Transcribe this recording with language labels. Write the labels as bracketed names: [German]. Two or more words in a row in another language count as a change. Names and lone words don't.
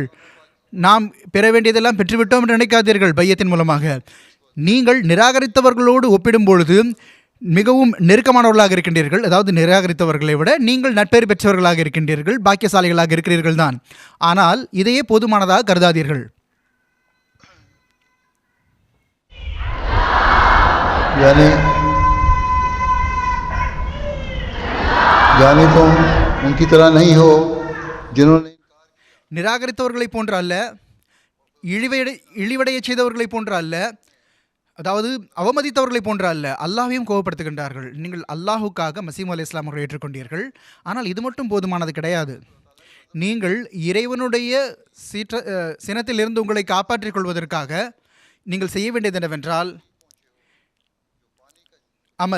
[Tamil] நாம் பெற வேண்டியதெல்லாம் பெற்றுவிட்டோம் என்று நினைக்காதீர்கள். பையத்தின் மூலமாக நீங்கள் நிராகரித்தவர்களோடு ஒப்பிடும் பொழுது மிகவும் நெருக்கமானவர்களாக இருக்கின்றீர்கள். அதாவது நிராகரித்தவர்களை விட நீங்கள் நட்பெயர் பெற்றவர்களாக இருக்கின்றீர்கள், பாக்கியசாலிகளாக இருக்கிறீர்கள் தான். ஆனால் இதையே போதுமானதாக கருதாதீர்கள். [Hindi] यानी तुम उनकी तरह नहीं हो जिन्होंने [Tamil] நிராகரித்தவர்களை போன்ற அல்ல, இழிவடைய செய்தவர்களை போன்ற அல்ல, அதாவது அவமதித்தவர்களை போன்ற அல்ல, அல்லாஹ்வையும் கோபப்படுத்துகின்றார்கள். நீங்கள் அல்லாஹுக்காக மசீஹ் அலைஹிஸ்ஸலாம் அவர்களை ஏற்றுக்கொண்டீர்கள். ஆனால் இது மட்டும் போதுமானது கிடையாது. நீங்கள் இறைவனுடைய சினத்திலிருந்து உங்களை காப்பாற்றிக் கொள்வதற்காக நீங்கள் செய்ய வேண்டியது என்னவென்றால் அமல்.